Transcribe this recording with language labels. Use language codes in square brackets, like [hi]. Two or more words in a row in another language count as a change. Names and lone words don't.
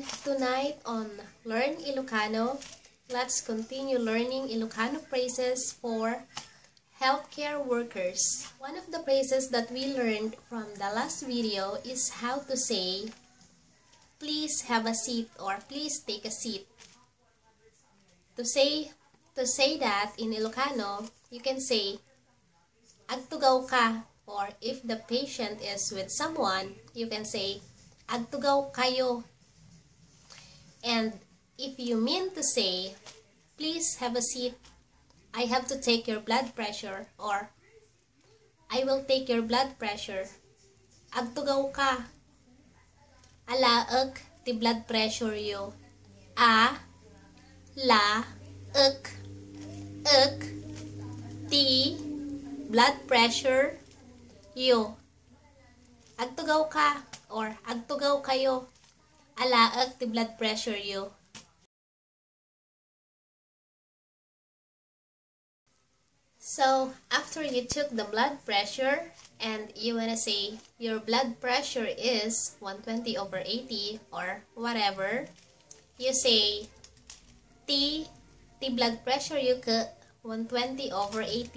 [en] Tonight on Learn Ilocano, let's continue learning Ilocano phrases for healthcare workers. One of the phrases that we learned from the last video is how to say, please have a seat or please take a seat. To say that in Ilocano, you can say, [ilo] agtugaw ka, [en] or if the patient is with someone, you can say, [ilo] agtugaw kayo. [en] And if you mean to say, please have a seat, I have to take your blood pressure, or I will take your blood pressure. [ilo] Agtugaw ka. Alaag ti [en] blood pressure [ilo] yo. Ek, ti [en] blood pressure [ilo] yo. Agtugaw ka or agtugaw kayo. Alaag ti [en] blood pressure [ilo] yo. [en] So, after you took the blood pressure and you wanna say your blood pressure is 120/80 or whatever, you say [ilo] ti blood pressure yo ke [en] 120/80.